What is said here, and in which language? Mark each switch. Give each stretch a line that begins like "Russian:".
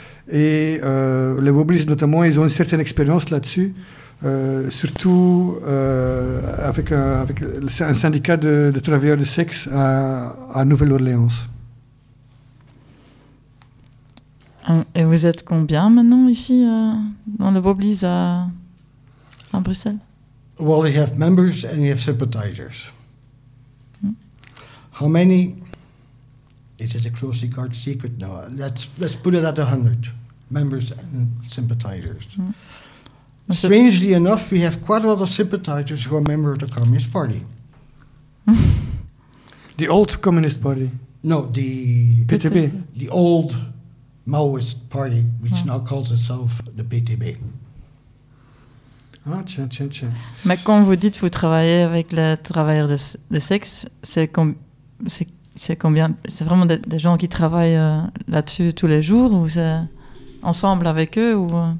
French: Et les Wobblies, notamment, ils ont une certaine expérience là-dessus, surtout avec un syndicat de travailleurs de sexe à Nouvelle-Orléans. Et vous êtes combien maintenant ici, dans les Wobblies, à Bruxelles?
English: Well, they have members and they have sympathizers. Mm. How many? Is it a closely guarded secret? No. Let's put it at 100 members and sympathizers. Mm. Strangely enough, we have quite a lot of sympathizers who are members of the Communist Party. The old Communist Party? No, the PTB. The old Maoist Party, which now calls itself the PTB.
French: Ah, tiens, tiens, tiens. Mais quand vous dites vous travaillez avec les travailleurs de sexe, c'est combien? C'est vraiment des gens qui travaillent là-dessus tous les jours ou c'est ensemble avec eux ou